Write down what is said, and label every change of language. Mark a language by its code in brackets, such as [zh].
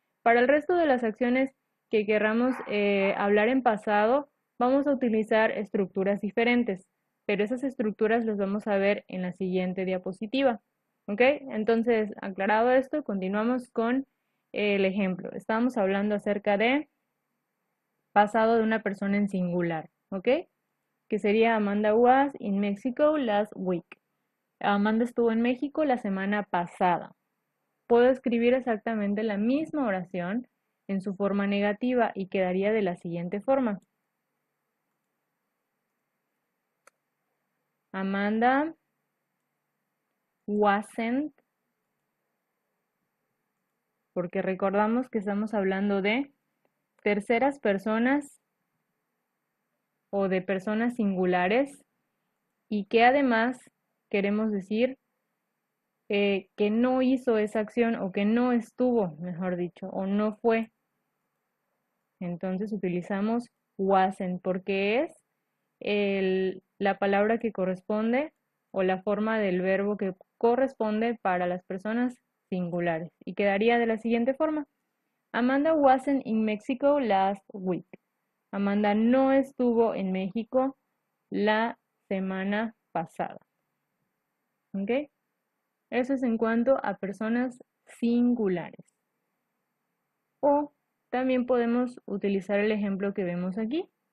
[es] Para el resto de las acciones que querramos hablar en pasado, vamos a utilizar estructuras diferentes, pero esas estructuras las vamos a ver en la siguiente diapositiva, ¿ok? Entonces, aclarado esto, continuamos con el ejemplo. Estábamos hablando acerca de pasado de una persona en singular, ¿ok? Que sería [en] Amanda was in Mexico last week. [es] Amanda estuvo en México la semana pasada. Puedo escribir exactamente la misma oración en su forma negativa y quedaría de la siguiente forma. [en] Amanda wasn't, [es] porque recordamos que estamos hablando de terceras personas o de personas singulares y que además queremos decir que no hizo esa acción o que no estuvo, mejor dicho, o no fue. Entonces utilizamos wasn't porque es la palabra que corresponde o la forma del verbo que corresponde para las personas singulares. Y quedaría de la siguiente forma. [en] Amanda wasn't in Mexico last week. [es] Amanda no estuvo en México la semana pasada. ¿Ok? Eso es en cuanto a personas singulares. O también podemos utilizar el ejemplo que vemos aquí.